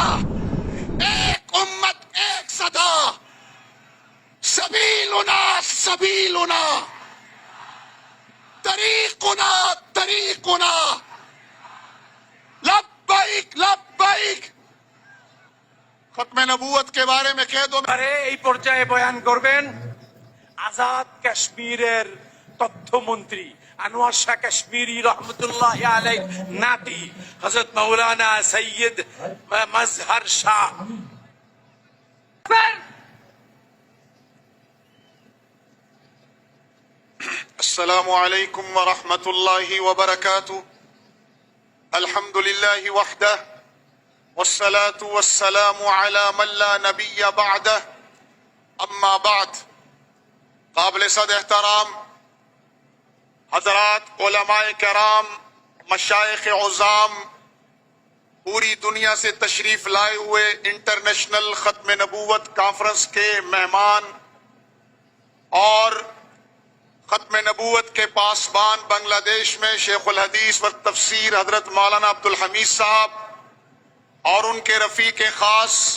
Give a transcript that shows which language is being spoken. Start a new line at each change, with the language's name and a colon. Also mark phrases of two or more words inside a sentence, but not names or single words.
Urdu: ایک امت، ایک صدا،
Arabic: سبیلنا سبیلنا، طریقنا طریقنا، لبیک لبیک۔
Urdu: ختم نبوت کے بارے میں کہہ دو۔
Bangla: এই পর্যায়ে বয়ান করবেন আজাদ কাশ্মীরের তথ্যমন্ত্রী আনোয়ার শাহ কাশ্মীরি
Arabic: رحمة الله عليه
Bangla: নাতি হযরত মাওলানা সৈয়দ মজহর শাহ।
Arabic: السلام علیکم ورحمۃ اللہ وبرکاتہ۔ الحمد للہ وحدہ والصلاة والسلام على من لا نبی بعدہ، اما بعد۔
Urdu: قابل صد احترام حضرات علماء کرام، مشائخ عظام، پوری دنیا سے تشریف لائے ہوئے انٹرنیشنل ختم نبوت کانفرنس کے مہمان اور ختم نبوت کے پاسبان بنگلہ دیش میں شیخ الحدیث و تفسیر حضرت مولانا عبدالحمید صاحب اور ان کے رفیق خاص